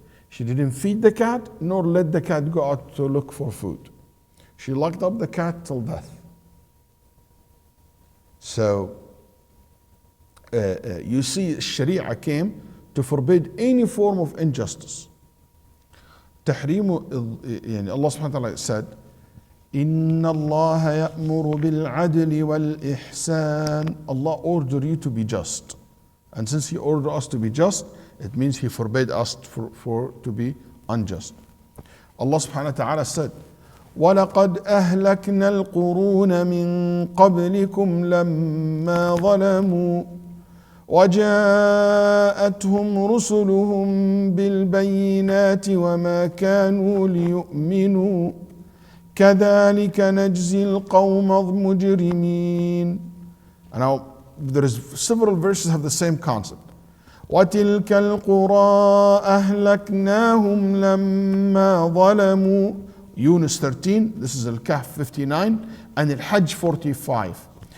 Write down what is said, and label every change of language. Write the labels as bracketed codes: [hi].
[en] She didn't feed the cat, nor let the cat go out to look for food. She locked up the cat till death. So, you see, Sharia came to forbid any form of injustice. [ar] تحريم, Allah subhanahu wa ta'ala [en] said, [ar] إِنَّ اللَّهَ يَأْمُرُ بِالْعَدْلِ وَالْإِحْسَانِ. [en] Allah ordered you to be just. And since He ordered us to be just, it means He forbade us to be unjust. [ar] Allah subhanahu wa ta'ala [en] said, [ar] وَلَقَدْ أَهْلَكْنَا الْقُرُونَ مِنْ قَبْلِكُمْ لَمَّا ظَلَمُوا وَجَاءَتْهُمْ رُسُلُهُم بِالْبَيِّنَاتِ وَمَا كَانُوا لِيُؤْمِنُوا كَذَلِكَ نَجْزِي الْقَوْمَ الْمُجْرِمِينَ. [en] And now there is several verses have the same concept. [ar] وَتِلْكَ الْقُرَىٰ أَهْلَكْنَاهُمْ لَمَّا ظَلَمُوا. [en] Yunus 13, this is Al-Kahf 59, and Al-Hajj 45.